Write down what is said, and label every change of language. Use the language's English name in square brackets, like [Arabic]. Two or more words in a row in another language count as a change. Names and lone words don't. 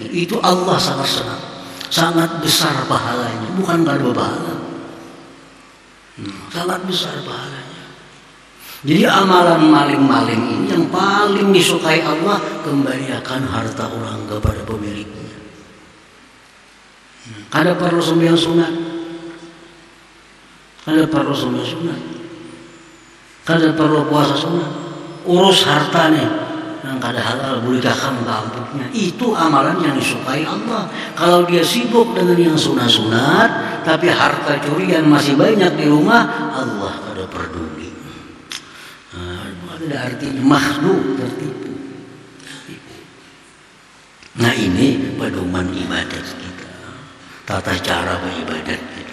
[Banjar] Itu Allah sangat senang, sangat besar pahalanya, bukan kalau pahala, sangat besar pahalanya. Jadi amalan maling-maling ini yang paling disukai Allah, kembalikan harta orang kepada pemiliknya. Kada perlu sembahyang sunat. Kada perlu sembahyang sunat. Kada perlu puasa sunat. Urus hartanya yang kada halal bulikahkan kampungnya. Itu amalan yang disukai Allah. Kalau dia sibuk dengan yang sunat-sunat, tapi harta curian masih banyak di rumah, Allah kada peduli. Ada artinya makhluk tertipu. Nah ini pedoman ibadat kita, tata cara beribadat kita.